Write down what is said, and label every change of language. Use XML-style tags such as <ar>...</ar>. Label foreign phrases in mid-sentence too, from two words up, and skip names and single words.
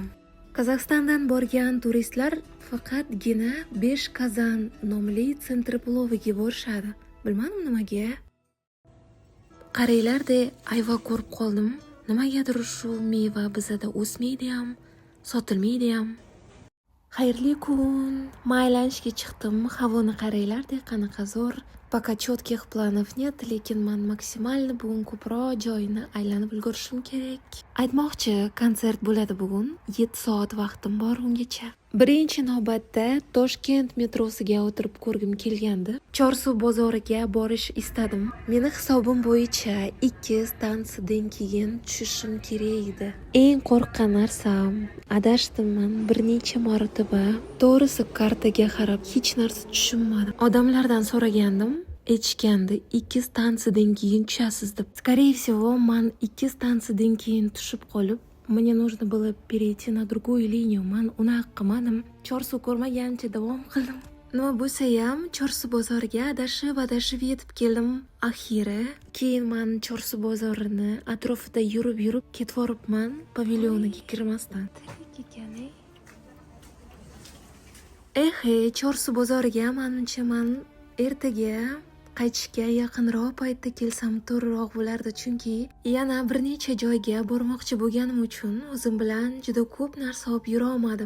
<uz>Qozog'istondan borgan turistlar faqatgina Beshkazan nomli sentri ploviga borishadi. Bilmadim nimaga. Qaranglar-de, ayva ko'rib qoldim. Nimagadir shu meva bizada o'smaydi ham, sotilmaydi ham. Xayrli kun. Maylanishga chiqdim. Havoni qaranglar-de, qanaqa zo'r.</uz> <ru>Пока четких планов нет,</ru> <uz>lekin men maksimalni bugun ko'proq joyini aylanib ulgurishim kerak. Aytmoqchi, konsert bo'ladi bugun. 7 soat vaqtim bor ungacha. Birinchi navbatda Toshkent metrosiga o'tirib ko'rgim kelgandi. Chorsu bozoriga borish istadim. Meni hisobim bo'yicha 2 stansiyadan keyin tushishim kerak edi. Eng qo'rqqan narsam, adashdim bir necha marotaba. To'g'risi kartaga qarab hech narsa tushunmadim. Odamlardan so'ragandim. Aytishgandi 2 stansiyadan keyin tushasiz deb.</uz> <ru>Скорее всего,</ru> <uz>men 2 stansiyadan keyin tushib qolib,</uz> <ru>мне нужно было перейти на другую линию.</ru> <uz>Men unaqa qilmadim. Chorsu ko'rmagancha davom qildim. Nima bo'lsa ham Chorsu bozoriga adashib yetib keldim. Axiri keyin men Chorsu bozorini atrofida yurib ketvoribman, pavilyoniga kirmasdan. Chorsu bozoriga menimcha men ertaga qaytishga yaqinroq paytda kelsam to'g'riroq bo'lardi, chunki yana bir necha joyga bormoqchi bo'lganim uchun o'zim bilan juda ko'p narsa olib yura olmadim.</uz>